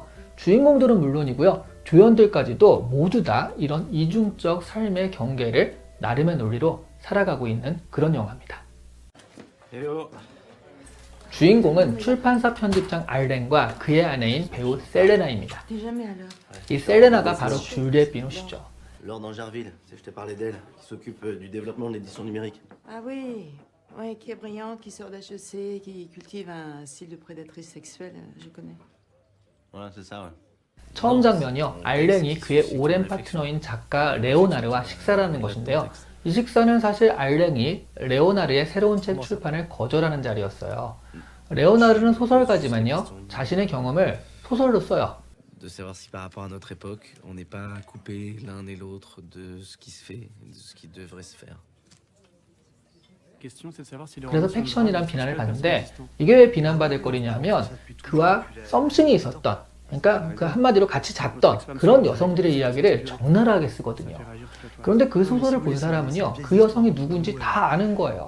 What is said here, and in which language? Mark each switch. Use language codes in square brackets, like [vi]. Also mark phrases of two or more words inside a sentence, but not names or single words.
[ko] 주인공들은 물론이고요, 조연들까지도 모두 다 이런 이중적 삶의 경계를 나름의 논리로 살아가고 있는 그런 영화입니다. 주인공은 출판사 편집장 알렌과 그의 아내인 배우 셀레나입니다. 이 셀레나가 바로 줄리엣 비노시죠. [fr] Laure d'Angerville, je t'ai parlé d'elle, qui s'occupe du développement de l'édition numérique. Ah oui, ouais, qui est brillante, qui sort d'HEC, qui cultive un style de prédatrice sexuelle, je connais. Voilà, c'est ça, ouais. [ko] 처음 장면이요, 알렌이 그의 오랜 파트너인 작가 레오나르와 식사를 하는 것인데요. 이 식사는 사실 알렌이 레오나르의 새로운 책 출판을 거절하는 자리였어요. 레오나르는 소설가지만요, 자신의 경험을 소설로 써요. [fr] De savoir si par rapport à notre époque, on n'est pas coupé l'un et l'autre de ce qui se fait, de ce qui devrait se faire. [ko] 그래서 팩션이란 비난을 받는데, 이게 왜 비난받을 거리냐 하면 그와 썸씽이 있었던, 그러니까 그 한마디로 같이 잤던 그런 여성들의 이야기를 적나라하게 쓰거든요. 그런데 그 소설을 본 사람은요, 그 여성이 누군지 다 아는 거예요.